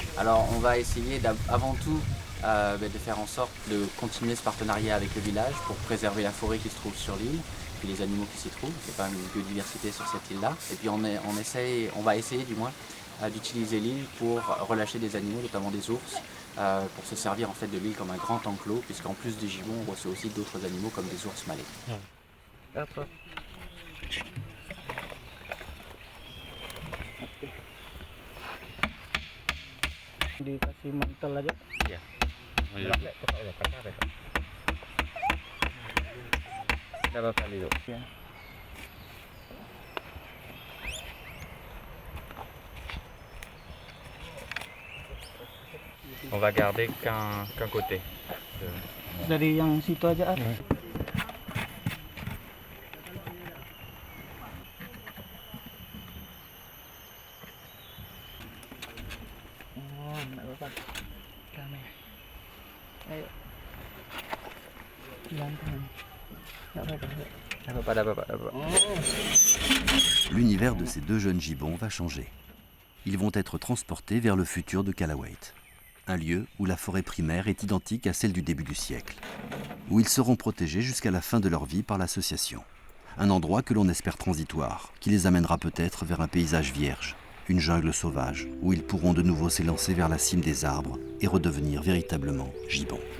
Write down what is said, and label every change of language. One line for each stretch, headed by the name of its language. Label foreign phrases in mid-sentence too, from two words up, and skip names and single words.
French: Alors on va essayer avant tout de faire en sorte de continuer ce partenariat avec le village pour préserver la forêt qui se trouve sur l'île, puis les animaux qui s'y trouvent. C'est pas une biodiversité sur cette île-là. Et puis on va essayer du moins d'utiliser l'île pour relâcher des animaux, notamment des ours, pour se servir en fait de l'île comme un grand enclos, puisqu'en plus des gibbons, on reçoit aussi d'autres animaux comme des ours malais.
Indonesian: Dikasih mantel aja. Iya. Berapa kali tuh? Ya.
French: On va garder qu'un côté.
Indonesian: Dari yang situ aja. Oh, enggak apa-apa. Kami. Ayo. Pelan-pelan. Enggak apa-apa.
French: L'univers de ces deux jeunes gibbons va changer. Ils vont être transportés vers le futur de Calawate, un lieu où la forêt primaire est identique à celle du début du siècle, où ils seront protégés jusqu'à la fin de leur vie par l'association. Un endroit que l'on espère transitoire, qui les amènera peut-être vers un paysage vierge, une jungle sauvage, où ils pourront de nouveau s'élancer vers la cime des arbres et redevenir véritablement gibbons.